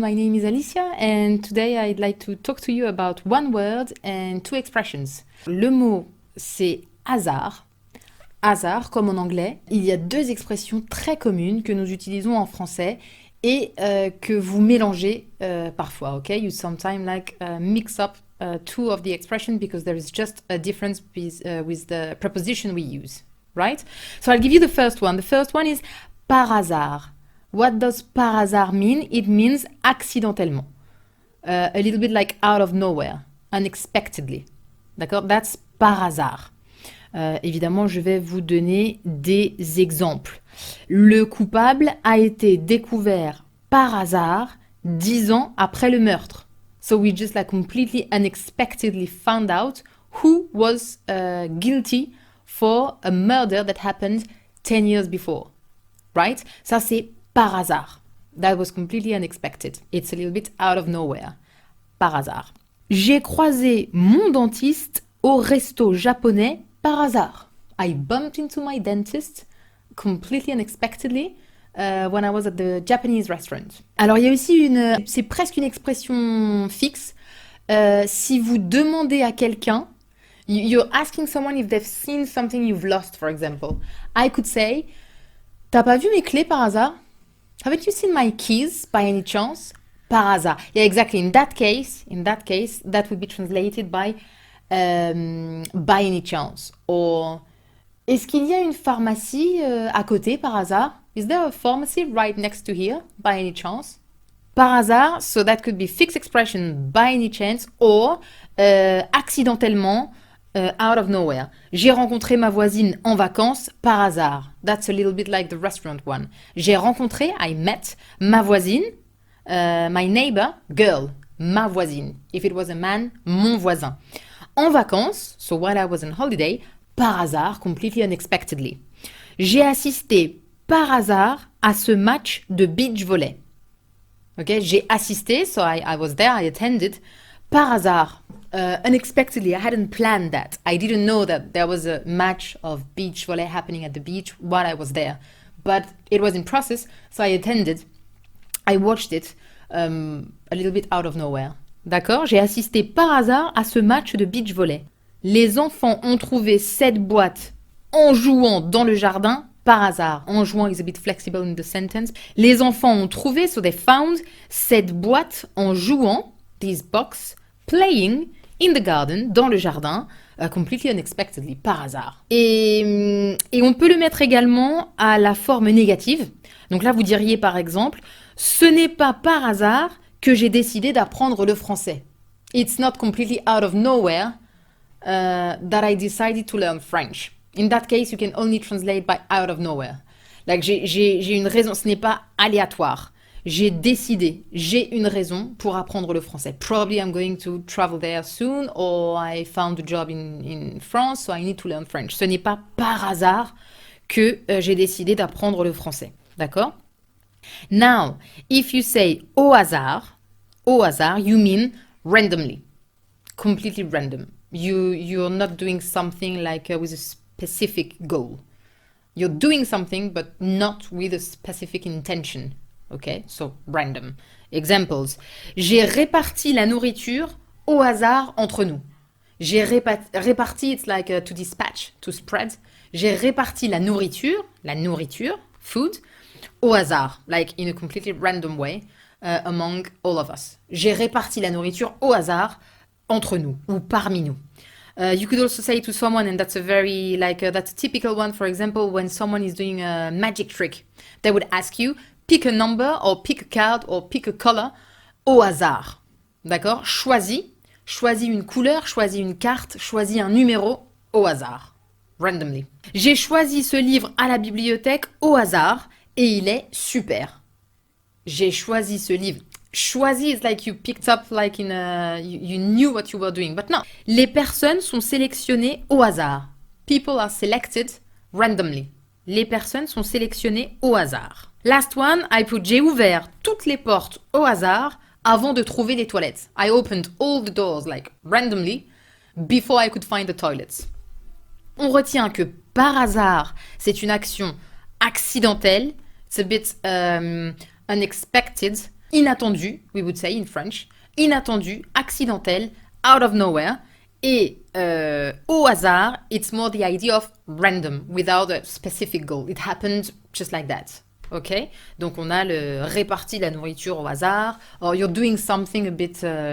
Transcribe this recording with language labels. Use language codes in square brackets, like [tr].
[en] My name is Alicia and today I'd like to talk to you about one word and two expressions. [fr] Le mot c'est hasard. Hasard comme en anglais. Il y a deux expressions très communes que nous utilisons en français et que vous mélangez parfois, ok? [en] You sometimes mix up two of the expressions because there is just a difference with the preposition we use, right? So I'll give you the first one. The first one is par hasard. What does par hasard mean? It means accidentellement. A little bit like out of nowhere, unexpectedly. [fr] D'accord? [en] That's par hasard. [fr] Évidemment, je vais vous donner des exemples. Le coupable a été découvert par hasard 10 ans après le meurtre. [en] So we just completely unexpectedly found out who was guilty for a murder that happened 10 years before. Right? [fr] Ça, c'est par hasard. [en] That was completely unexpected. It's a little bit out of nowhere. [fr] Par hasard. J'ai croisé mon dentiste au resto japonais par hasard. [en] I bumped into my dentist completely unexpectedly when I was at the Japanese restaurant. [fr] Alors, il y a aussi c'est presque une expression fixe. Si vous demandez à quelqu'un, [en] you're asking someone if they've seen something you've lost, for example. I could say, [fr] t'as pas vu mes clés par hasard? [en] Haven't you seen my keys by any chance? Par hasard. Yeah, exactly. In that case, that would be translated by any chance. [fr] Or, est-ce qu'il y a une pharmacie à côté par hasard? [en] Is there a pharmacy right next to here by any chance? Par hasard, so that could be fixed expression by any chance or accidentellement. Out of nowhere. [fr] J'ai rencontré ma voisine en vacances par hasard. [en] That's a little bit like the restaurant one. [fr] J'ai rencontré, [en] I met, [fr] ma voisine, [en] my neighbor, girl, [fr] ma voisine. [en] If it was a man, mon voisin. [fr] En vacances, [en] so while I was on holiday, par hasard, completely unexpectedly. [fr] J'ai assisté par hasard à ce match de beach volley. [en] Okay, [fr] j'ai assisté, [en] so I was there, I attended, par hasard. Unexpectedly, I hadn't planned that. I didn't know that there was a match of beach volley happening at the beach while I was there. But it was in process, so I attended. I watched it a little bit out of nowhere. [fr] D'accord? J'ai assisté par hasard à ce match de beach volley. Les enfants ont trouvé cette boîte en jouant dans le jardin par hasard. [en] En jouant is a bit flexible in the sentence. [fr] Les enfants ont trouvé, [en] so they found, [fr] cette boîte en jouant, [en] this box, playing in the garden, [fr] dans le jardin, [en] completely unexpectedly, par hasard. [fr] Et on peut le mettre également à la forme négative. Donc là, vous diriez par exemple, ce n'est pas par hasard que j'ai décidé d'apprendre le français. [en] It's not completely out of nowhere that I decided to learn French. In that case, you can only translate by out of nowhere. [fr] Like, j'ai une raison, ce n'est pas aléatoire. J'ai décidé, j'ai une raison pour apprendre le français. [en] Probably I'm going to travel there soon or I found a job in France, so I need to learn French. [fr] Ce n'est pas par hasard que j'ai décidé d'apprendre le français. D'accord? [en] Now, if you say au hasard, you mean randomly. Completely random. You're not doing something with a specific goal. You're doing something but not with a specific intention. Okay, so random. Examples. [fr] J'ai réparti la nourriture au hasard entre nous. J'ai réparti, [en] it's like to dispatch, to spread. [fr] J'ai réparti la nourriture, [en] food, au hasard, like in a completely random way, among all of us. [fr] J'ai réparti la nourriture au hasard entre nous, ou parmi nous. [en] You could also say to someone, and that's a very, that's a typical one, for example, when someone is doing a magic trick. They would ask you, pick a number or pick a card or pick a color au hasard. [fr] D'accord? Choisis une couleur, choisis une carte, choisis un numéro au hasard. [en] Randomly. [fr] J'ai choisi ce livre à la bibliothèque au hasard et il est super. J'ai choisi ce livre. [en] Choisi is like you picked up like you knew what you were doing, but no. [fr] Les personnes sont sélectionnées au hasard. [en] People are selected randomly. [fr] Les personnes sont sélectionnées au hasard. [en] Last one, I put [fr] j'ai ouvert toutes les portes au hasard avant de trouver les toilettes. [en] I opened all the doors randomly before I could find the toilets. [fr] On retient que par hasard, c'est une action accidentelle. [en] It's a bit unexpected, inattendu, we would say in French, [fr] inattendu, accidentel, [en] out of nowhere. [fr] Et au hasard, [en] it's more the idea of random, without a specific goal. It happened just like that. Ok? [fr] Donc on a le réparti la nourriture au hasard, [en] or you're doing something a bit...